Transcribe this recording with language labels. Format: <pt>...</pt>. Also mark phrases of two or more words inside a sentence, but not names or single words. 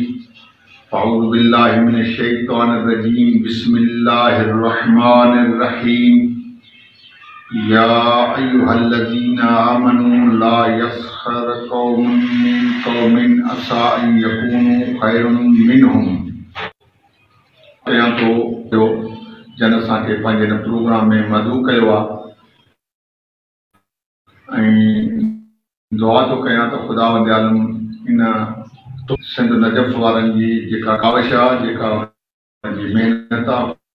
<ar>أعوذ بالله من الشيطان الرجيم. بسم الله الرحمن الرحيم يا أيها الذين آمنوا لا يسخر قوم من قوم عسى أن يكونوا خيرا منهم.</ar> <sd>कयां तो जन असांखे पंहिंजे प्रोग्राम में मदऊ कयो आहे ऐं दुआ तो कयां त ख़ुदावंद आलम इन सिंध नजफ़ वारनि जी जेका काविश आहे, जेका उन्हनि जी महिनत आहे,</sd>